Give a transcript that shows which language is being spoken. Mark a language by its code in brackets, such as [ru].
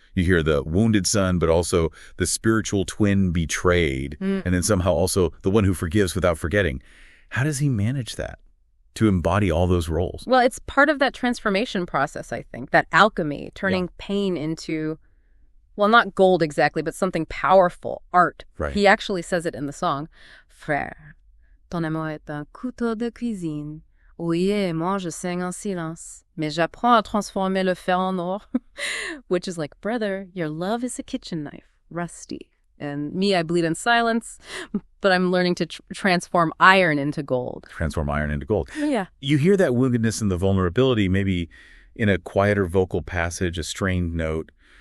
[en] You hear the wounded son, but also the spiritual twin betrayed, and then somehow also the one who forgives without forgetting. How does he manage that? To embody all those roles? Well, it's part of that transformation process, I think, that alchemy, turning pain into, well, not gold exactly, but something powerful, art. Right. He actually says it in the song. [fr] Frère, ton amour est un couteau de cuisine. Oui, et moi je saigne en silence. Mais j'apprends à transformer le fer en or. [en] Which is like, brother, your love is a kitchen knife, rusty. And me, I bleed in silence, but I'm learning to transform iron into gold. Transform iron into gold. Yeah. You hear that woundedness and the vulnerability maybe in a quieter vocal passage, a strained note.